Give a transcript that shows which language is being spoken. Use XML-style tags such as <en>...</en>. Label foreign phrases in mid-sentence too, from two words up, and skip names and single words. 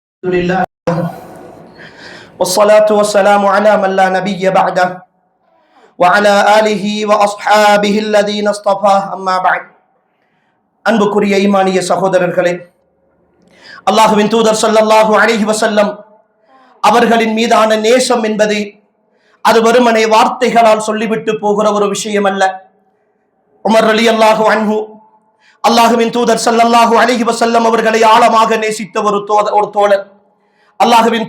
<ar>الحمد لله والصلاة والسلام على من لا نبي بعده وعلى آله وأصحابه الذين اصطفى أما بعد</ar> <ta>அன்புக்குரிய ஈமானிய சகோதரர்களே, அல்லாஹ்வின் தூதர்</ta> <ar>صلى الله عليه وسلم</ar> <ta>அவர்களின் மீதான நேசம் என்பது அது வெறுமனே வார்த்தைகளால் சொல்லிவிட்டு போகிற ஒரு விஷயம் அல்ல. உமர்</ta> <ar>رضي الله عنه</ar> <ta>அல்லாஹ்வின் தூதர்</ta> <ar>صلى الله عليه وسلم</ar> <ta>அவர்களை ஆழமாக நேசித்த ஒரு தோழர் அல்லாஹ்வின்</ta>